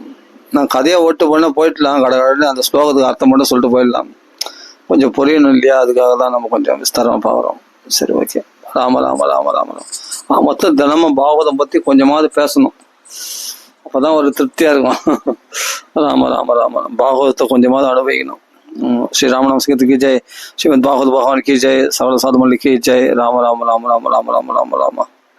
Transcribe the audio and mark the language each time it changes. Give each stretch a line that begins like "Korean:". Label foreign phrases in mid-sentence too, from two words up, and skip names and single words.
Tamil: நான் கதையை ஓட்டு பண்ண போயிடலாம், கடற்கடன்னு அந்த ஸ்லோகத்துக்கு அர்த்தம் மட்டும் சொல்லிட்டு போயிடலாம். கொஞ்சம் புரியணும் இல்லையா, அதுக்காக தான் நம்ம கொஞ்சம் விஸ்தாரமாக பார்க்குறோம். சரி, ஓகே. ராம ராம ராம ராம ராம. மொத்தம் தினமும் பாகவதம் பற்றி கொஞ்சமாவது பேசணும், அப்போ தான் ஒரு திருப்தியாக இருக்கும். ராம ராம ராம. பாகவதத்தை கொஞ்சமாவது அனுபவிக்கணும்.
Hindi: श्री राम नाम संकीर्तन की जय, श्रीमद् भागवत भगवान की जय, सकल साधु मंडली की जय. राम राम राम राम राम राम राम राम.